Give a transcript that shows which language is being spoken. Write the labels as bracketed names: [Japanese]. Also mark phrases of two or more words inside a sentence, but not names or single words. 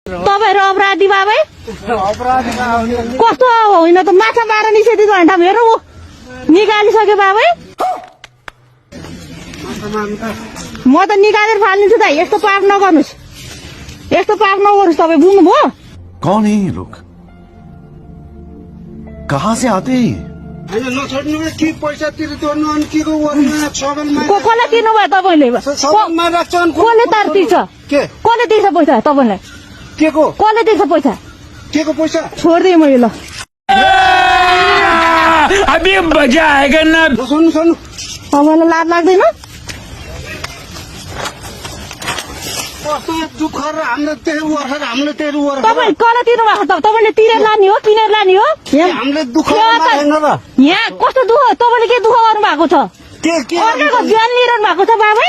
[Nepali] तपाईहरु अपराधी बाबै कस्तो होइन त माछा मारेर निषेधित भने ठाउँ हेर्नु निकालिसक्यो बाबै म त निकालेर फाल्दिन्छु त यस्तो पाप नगर्नुस् यस्तो पाप नगर्नुस् तपाईँ बुझ्नुभयो [Hindi] कौन है ये लोग कहाँ से आते हैं [Nepali] पैसा तिर्नु अनि के कसलाई तिर्नु भयो तपाईँले कसले तार तिर्छ कसले तिर्छ पैसा तपाईँलाई कसले तिर्छ पैसा पैसा छोडिदिएँ मैले ल [Hindi] अभी मजा आएगा ना [Nepali] सुन्नु सुन्नु तपाईँलाई लाज लाग्दैन दुःख र हामीले त्यही वर्ष हामीले त्यही वर्ष तपाईँ कसलाई तिर्नु भएको त तपाईँले तिरेर लाने हो किनेर लाने हो हामीले दुःख मारेन र यहाँ कस्तो दुःख तपाईँले के दुःख गर्नु भएको छ अर्काको ज्यान लिइरहनु भएको छ बाबै